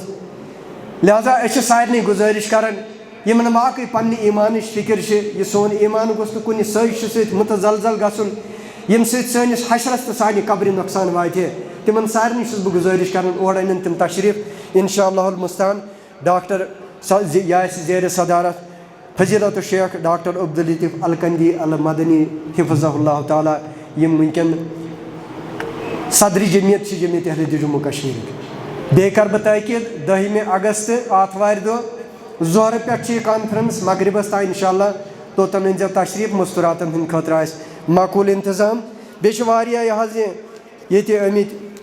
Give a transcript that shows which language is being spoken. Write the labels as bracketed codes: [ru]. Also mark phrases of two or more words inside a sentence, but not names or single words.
[ks] لہٰذا أسۍ چھِ سارنٕے گُزٲرِش کران یِمن باقٕے پننہِ ایٖمانٕچ فِکِر چھِ یہِ سون ایٖمان گوٚژھ نہٕ کُنہِ سٲزشہِ سۭتۍ مُتزلزل گژھُن ییٚمہِ سۭتۍ سٲنِس حشرس تہٕ سانہِ قبرِ نۄقصان واتہِ ہے تِمن سارنٕے چھُس بہٕ گُزٲرِش کران اورٕ أنِن تِم تشریٖف [ar] انشاء اللہ المستان [ks] ڈاکٹر یہِ آسہِ زیرِ صدارت [ar] فضیلت الشیخ ڈاکٹر عبداللطیف الکندی المدنی حفظہ اللہ تعالیٰ [ks] یِم وٕنکٮ۪ن صدرِ جمعیت چھِ جمعیت اہل حدیث جموں کشمیٖرٕکۍ بیٚیہِ کرٕ بہٕ تاکید 10 اگست آتھوارِ دۄہ ظہرٕ پٮ۪ٹھ چھِ یہِ کانفرنس مغربس تام [ar] انشاء اللہ [ks] توٚتن أنزیو تشریٖف مستوٗراتن ہٕنٛدِ خٲطرٕ آسہِ معقوٗل انتظام بیٚیہِ چھِ واریاہ یہِ حظ یہِ ییٚتہِ آمٕتۍ